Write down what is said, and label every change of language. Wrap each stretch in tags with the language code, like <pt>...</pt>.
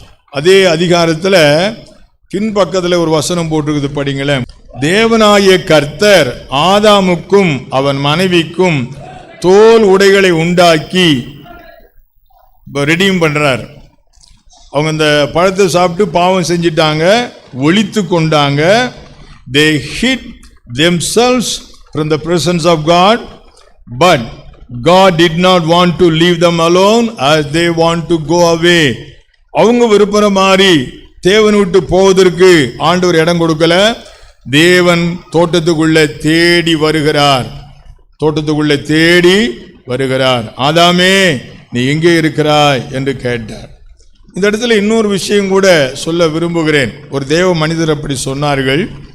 <ta>அதே அதிகாரத்தில் பின்பக்கத்தில் ஒரு வசனம் போட்டிருக்குது, படிங்களேன். தேவனாகிய கர்த்தர் ஆதாமுக்கும் அவன் மனைவிக்கும் தோல் உடைகளை உண்டாக்கி ரெடியும் பண்றார். அவங்க இந்த பழத்தை சாப்பிட்டு பாவம் செஞ்சிட்டாங்க, ஒளித்து கொண்டாங்க.</ta> <en>they hid themselves from the presence of God, but God did not want to leave them alone as they want to go away.</en> <ta>அவங்க விருப்பற மாதிரி தேவன் விட்டு போவதற்கு ஆண்டவர் இடம் கொடுக்கல. தேவன் தோட்டத்துக்குள்ள தேடி வருகிறார். தோட்டத்துக்குள்ள தேடி வருகிறார். ஆதாமே நீ எங்கே இருக்கிறாய் என்று கேட்டார். இந்த இடத்துல இன்னொரு விஷயம் கூட சொல்ல விரும்புகிறேன். ஒரு தேவ மனிதர் அப்படி சொன்னார்கள்.</ta>